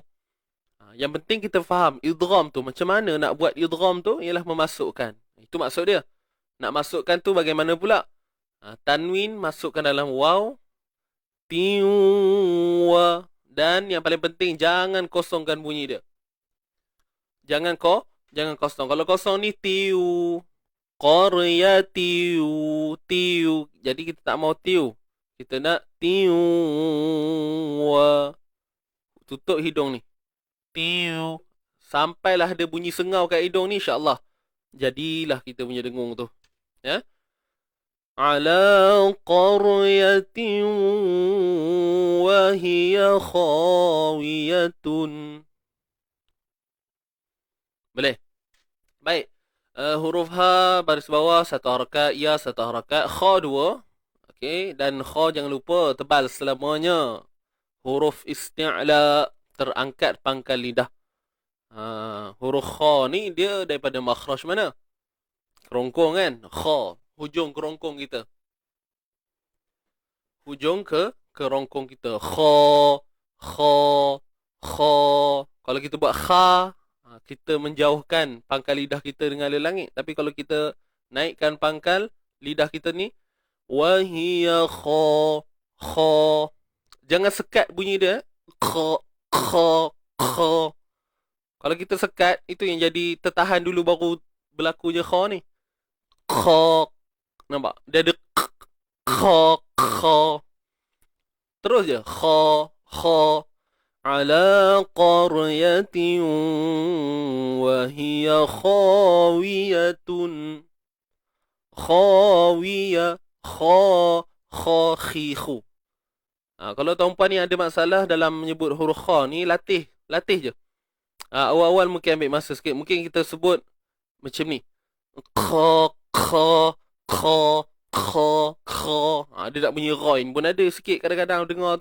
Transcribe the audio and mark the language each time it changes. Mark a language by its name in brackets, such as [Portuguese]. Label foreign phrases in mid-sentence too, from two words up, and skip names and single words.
[Malay] Yang penting kita faham idgham tu macam mana nak buat idgham tu, ialah memasukkan. Itu maksud dia. Nak masukkan tu bagaimana pula? Tanwin masukkan dalam waw. Tiwa. Dan yang paling penting jangan kosongkan bunyi dia. Jangan kosong. Kalau kosong ni tiu. Qarya tiu. Tiu. Jadi kita tak mau tiu. Kita nak tiwa. Tutup hidung ni. Tiu. Sampailah ada bunyi sengau kat hidung ni, [Arabic] إن شاء الله [Malay] jadilah kita punya dengung tu. Ya. [Arabic] على قرية وهي خاوية. [Malay] Boleh? Baik. Huruf ha baris bawah satu harakat, ya satu harakat, kha dua. Okey, dan kha jangan lupa tebal selamanya. Huruf isti'la, terangkat pangkal lidah. Huruf kha ni dia daripada makhraj mana? Kerongkong kan? Kha, hujung kerongkong kita. Hujung ke kerongkong kita. Kha, kha, kha. Kalau kita buat kha, kita menjauhkan pangkal lidah kita dengan langit. Tapi kalau kita naikkan pangkal lidah kita ni, [Arabic] وهي خا، خا. [Malay] Jangan sekat bunyi dia. Kha, kha, kha. Kalau kita sekat, itu yang jadi tertahan dulu baru berlaku je kha ni. Kha. Nampak? Dia ada kha, kha. Terus je. Kha, kha. [Arabic] على قرية وهي خاوية. خاوية. خا، خا، خي خو. [Malay] Kalau tuan-puan ni ada masalah dalam menyebut huruf kha ni, latih je. Awal-awal mungkin ambil masa sikit. Mungkin kita sebut macam ni. Kha, kha, kha, kha, kha. Dia tak bunyi roin pun ada sikit kadang-kadang dengar tu.